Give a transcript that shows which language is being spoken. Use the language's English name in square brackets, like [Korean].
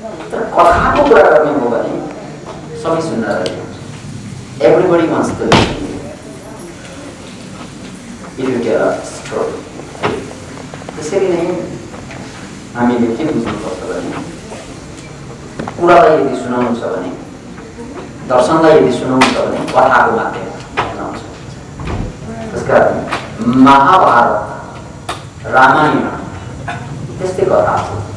[Nepali] तर कथाको कुरा गर्ने हो भने सबै सुन्न रहेको हुन्छ। [English] Everybody wants to listen if you tell a story. [Nepali] त्यसरी नै हामीले के बुझ्नुपर्छ भने कुरालाई यदि सुनाउनु छ भने, दर्शनलाई यदि सुनाउनु छ भने कथाको माध्यमबाट सुनाउँछ। त्यसकारण महाभारत, रामायण त्यस्तै कथा हो।